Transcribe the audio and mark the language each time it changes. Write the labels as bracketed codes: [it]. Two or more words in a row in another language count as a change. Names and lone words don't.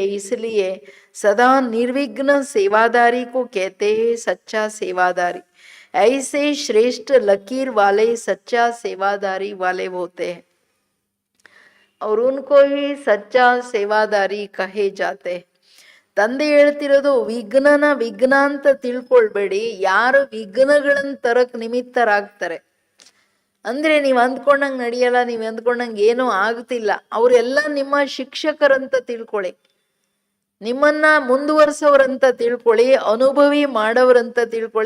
[hi] इसलिए सदा निर्विघ्न सेवादारी को कहते हैं सच्चा सेवादारी. ऐसे श्रेष्ठ लकीर वाले सच्चा सेवादारी वाले होते हैं, और उनको ही सच्चा सेवादारी कहे जाते हैं. [kn] ತಂದೆ ಹೇಳ್ತಿರೋದು, ವಿಘ್ನ ಅಂತ ತಿಳ್ಕೊಳ್ಬೇಡಿ. ಯಾರು ವಿಘ್ನಗಳನ್ನ ತರಕ್ ನಿಮಿತ್ತರಾಗ್ತಾರೆ ಅಂದ್ರೆ, ನೀವು ಅಂದ್ಕೊಂಡಂಗೆ ನಡೆಯಲ್ಲ, ನೀವು ಅಂದ್ಕೊಂಡಂಗೆ ಏನೂ ಆಗ್ತಿಲ್ಲ, ಅವರೆಲ್ಲ ನಿಮ್ಮ ಶಿಕ್ಷಕರಂತ ತಿಳ್ಕೊಳ್ಳಿ, ನಿಮ್ಮನ್ನ ಮುಂದುವರ್ಸೋರಂತ ತಿಳ್ಕೊಳ್ಳಿ, ಅನುಭವಿ ಮಾಡೋರಂತ ತಿಳ್ಕೊಳ್ಳಿ.